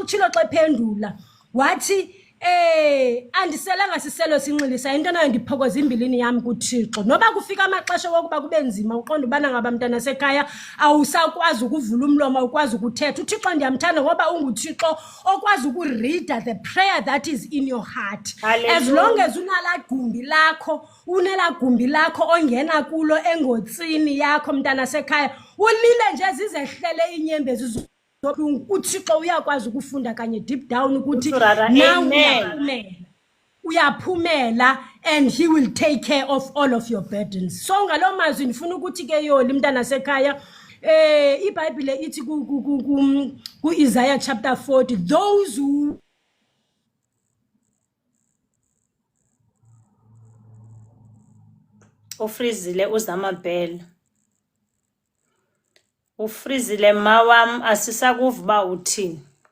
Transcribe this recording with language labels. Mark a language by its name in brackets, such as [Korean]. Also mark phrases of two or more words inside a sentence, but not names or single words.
[Xhosa] Utshilo xa ephendula wathi andiselanga siselo sinxilisa, into nayo ndiphokoza imbilini yami kuThixo. Noba kufika amaxesha wokuba kube nzima uqonda ubana ngaba mntana sekhaya awusakwazi ukuvula umlomo, ukwazi ukuthetha, uThixo ndiyamthanda ngoba unguThixo okwazi [English] ukuread the prayer that is in your heart. [Xhosa] Hallelujah. [English] As long as [Xhosa] unela gumbi lakho ongena kulo engotsini yakho mntana sekhaya, ulile nje zizehlele inyembezi uThixo uyakwazi ukufunda kanye [English] deep down [Xhosa] ukuthi uyaphumela [English] and he will take care of all of your burdens. [Xhosa] So ngalo mazwi ndifuna ukuthi ke yoli mntana sekhaya iBhayibhile ithi ku Isaiah chapter 40, [English] those who [Xhosa] ufrizile uzamabhele. Ufrizile mawam asisakuva uba uthini.